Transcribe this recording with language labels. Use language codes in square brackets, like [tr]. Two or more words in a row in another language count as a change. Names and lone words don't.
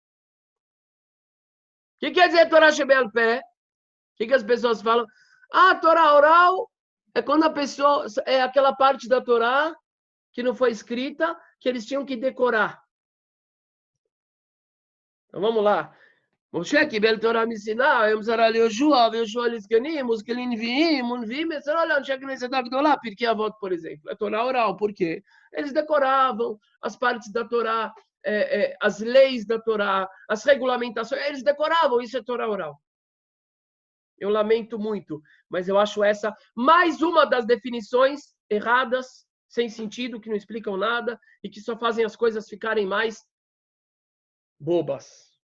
[pt] O que quer dizer [he] תורה שבעל פה? [pt] O que as pessoas falam? Ah, Torá oral é quando a pessoa... É aquela parte da Torá que não foi escrita, que eles tinham que decorar. Então vamos lá. [he] Moshe קיבל תורה מסיני, מסרה ליהושע, ויהושע לזקנים, וזקנים נביאים, מסרה לאנשי הכנסת הגדולה, פרקי אבות, [pt] por exemplo. É Torá oral, por quê? Eles decoravam as partes da Torá, as leis da Torá, as regulamentações, eles decoravam, isso é Torá oral. Eu lamento muito, mas eu acho essa mais uma das definições erradas, sem sentido, que não explicam nada e que só fazem as coisas ficarem mais bobas.